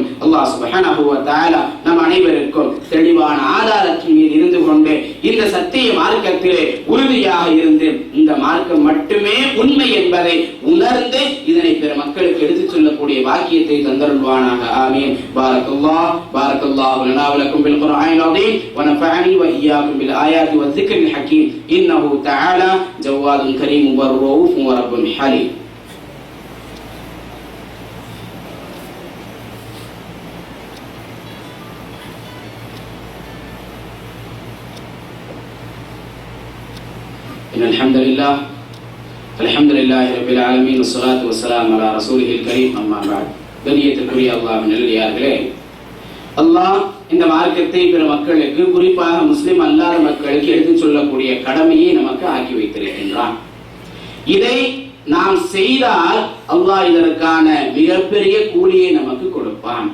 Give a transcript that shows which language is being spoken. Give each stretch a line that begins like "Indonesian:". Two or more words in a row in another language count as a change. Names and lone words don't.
Arabic: الله سبحانه وتعالى
Tamil: நம் அனைவருக்கும் தெளிவான ஆதாரத்தின் மீது இருந்து கொண்டு இந்த சத்திய மார்க்கத்திலே உறுதியாக இருந்து இந்த மார்க்கம் மட்டுமே உண்மை என்பதை உணர்ந்து இதனை பிற மக்களுக்கு எடுத்துச் சொல்லக்கூடிய வாக்கியத்தை தந்தருள்வானாக. ஆமீன்.
Arabic: بارك الله لنا ولكم بالقرآن العظيم ونفعني وإياكم بالآيات والذكر الحكيم. إنه تعالى جواد كريم ورؤوف ورب حليم. إن الحمد لله رب العالمين والصلاة والسلام على رسول الكريم. أما بعد.
Tamil: கண்ணியத்திற்குரிய அல்லாஹ்வின் நல்லடியார்களே, அல்லாஹ் இந்த மார்க்கத்தை பிற மக்களுக்கு, குறிப்பாக முஸ்லிம் அல்லாத மக்களுக்கு எடுத்துச் சொல்லக்கூடிய கடமையை நமக்கு ஆக்கி வைத்திருக்கின்றான். இதை நாம் செய்தால் அல்லாஹ் இதற்கான மிகப்பெரிய கூலியை நமக்கு கொடுப்பான்.